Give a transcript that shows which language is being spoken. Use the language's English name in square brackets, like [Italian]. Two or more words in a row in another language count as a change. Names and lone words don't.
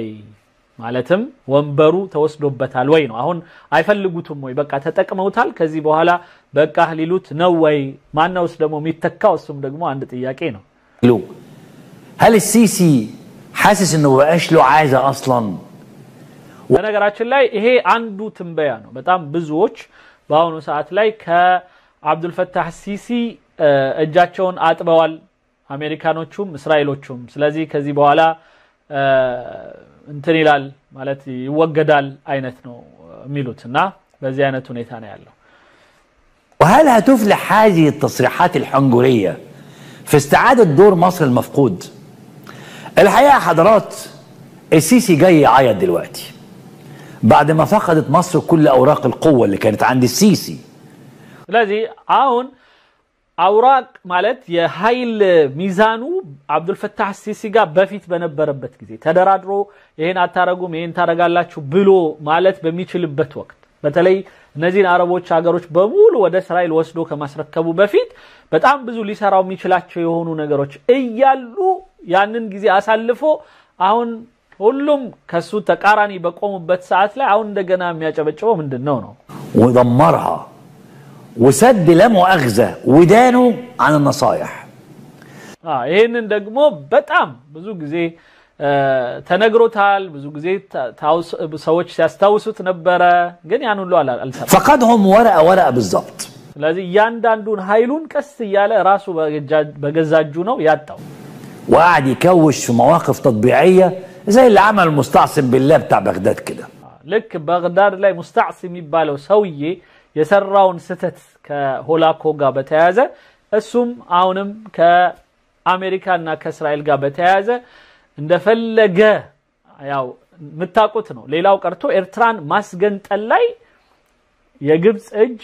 [Amharic] ማለትም ወንበሩ ተወስዶበታል ወይ ነው። አሁን አይፈልጉትም ወይ? በቃ ተጠቅመውታል። ከዚህ በኋላ በቃ ሊሉት ነው ወይ? ማንነውስ ደግሞ የሚተካው? እሱም ደግሞ አንድ ጥያቄ ነው። [Arabic] هل السيسي حاسس انه بقاش له عايزه اصلا؟ [Amharic] በነገራችን ላይ ይሄ አንዱ ትንበያ ነው። በጣም ብዙዎች በአሁኑ ሰዓት ላይ ከአብዱልፈታህ ሲሲ እጃቸውን አጥበዋል አሜሪካኖቹም እስራኤሎቹም። ስለዚህ ከዚህ በኋላ እንትን ይላል ማለት ይወገዳል አይነት ነው የሚሉትና በዚህ አይነት ሁኔታ ነው ያለው። [Arabic] وهل هتفلح هذه التصريحات الحنجريه في استعاده دور مصر المفقود؟ الحقيقه حضرات السيسي جاي يعيط دلوقتي بعد ما فقدت مصر كل اوراق القوه اللي كانت عند السيسي. [Amharic] ስለዚህ አሁን አውራቅ ማለት የኃይል ሚዛኑ አብዱልፈታህ ሲሲ ጋር በፊት በነበረበት ጊዜ ተደራድሮ ይሄን አታረጉም ይሄን ታረጋላችሁ ብሎ ማለት በሚችልበት ወቅት በተለይ እነዚህ አረቦች ሀገሮች በሙሉ ወደ እስራኤል ወስዶ ከማስረከቡ በፊት በጣም ብዙ ሊሰራው የሚችላቸው የሆኑ ነገሮች እያሉ ያንን ጊዜ አሳልፎ አሁን ሁሉም ከሱ ተቃራኒ በቆሙበት ሰዓት ላይ አሁን እንደገና የሚያጨበጭበው ምንድነው ነው? [Arabic] ودمرها وسد لا مؤاخذه ودانه عن النصايح. [Amharic] ይሄንን ደግሞ በጣም ብዙ ጊዜ ተነግሮታል። ብዙ ጊዜ ሰዎች ሲያስታውሱት ነበረ። ግን ያን ሁሉ አልሰማም። [Arabic] فقدهم ورقه بالضبط. [Amharic] ስለዚህ ያንዳንዱን ኃይሉን ቀስ ይያለ ራሱ በገዛጁ ነው ያጣው። [Arabic] وقعد يكوش في مواقف تطبيعيه زي اللي عمل المستعصم بالله بتاع بغداد كده. [Amharic] لك بغداد ላይ مستعصم የሚባለው ሰውዬ የሰራውን ስተት ከሆላኮ ጋር በተያያዘ እሱም አሁንም ከአሜሪካና ከእስራኤል ጋር በተያያዘ እንደፈለገ ያው ምታቁት ነው። ሌላው ቀርቶ ኤርትራን ማስገንጠል ላይ የግብጽ እጅ